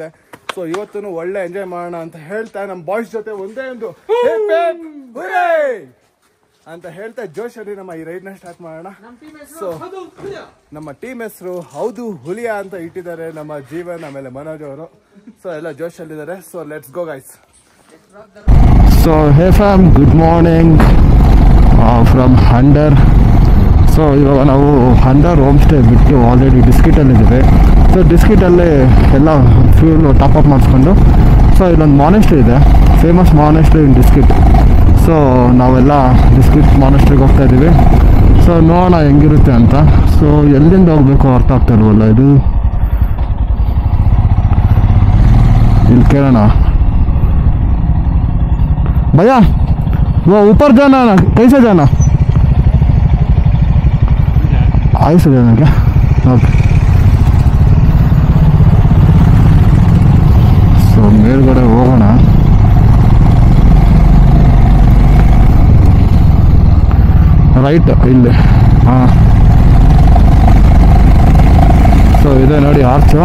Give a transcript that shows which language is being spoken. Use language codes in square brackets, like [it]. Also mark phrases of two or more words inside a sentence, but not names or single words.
[kn] ಸೊ ಇವತ್ತು ಒಳ್ಳೆ ಎಂಜಾಯ್ ಮಾಡೋಣ ಅಂತ ಹೇಳ್ತಾ ನಮ್ಮ ಬಾಯ್ಸ್ ಜೊತೆ ಒಂದೇ ಒಂದು ಅಂತ ಹೇಳ್ತಾ ಜೋಶಲ್ಲಿ ನಮ್ಮ ಈ ರೈಡ್ನ ಸ್ಟಾರ್ಟ್ ಮಾಡೋಣ. ಸೊ ನಮ್ಮ ಟೀಮ್ ಹೆಸರು ಹೌದು ಹುಲಿಯಾ ಅಂತ ಇಟ್ಟಿದ್ದಾರೆ ನಮ್ಮ ಜೀವನ್, ಆಮೇಲೆ ಮನೋಜ್ ಅವರು. ಸೊ ಎಲ್ಲ ಜೋಶಲ್ಲಿದ್ದಾರೆ. [en] so let's go guys. So hey fam, good morning from Handar. [kn] ಸೊ ಇವಾಗ ನಾವು ಹಂಡರ್ [en] home stay [kn] ಬಿಟ್ಟು ಆಲ್ರೆಡಿ ಡಿಸ್ಕಿಟಲ್ಲಿದ್ದೀವಿ. ಸೊ ಡಿಸ್ಕಿಟಲ್ಲಿ ಎಲ್ಲ [en] fuel top up [kn] ಮಾಡಿಸ್ಕೊಂಡು ಸೊ ಇಲ್ಲೊಂದು ಮಾನೆಸ್ಟ್ರಿ ಇದೆ, [en] famous monastery in Diskit. [kn] ಸೊ ನಾವೆಲ್ಲ ಡಿಸ್ಕಿಟ್ ಮಾನೆಸ್ಟ್ರಿಗೆ ಹೋಗ್ತಾ ಇದ್ದೀವಿ. ಸೊ ನೋಡೋಣ ಹೆಂಗಿರುತ್ತೆ ಅಂತ. ಸೊ ಎಲ್ಲಿಂದ ಹೋಗ್ಬೇಕು ಅರ್ಥ ಆಗ್ತಾ ಇಲ್ವಲ್ಲ, ಇದು ಇಲ್ಲಿ ಕೇಳೋಣ. [hi] भैया वो ऊपर जाना ना, कैसे जाना? ऐसे जाना क्या? ओके. [kn] ಸೊ ಮೇಲ್ಗಡೆ ಹೋಗೋಣ. ರೈಟ್ ಇಲ್ಲಿ. ಹಾಂ, ಸೊ ಇದೆ ನೋಡಿ ಆರ್ಚು.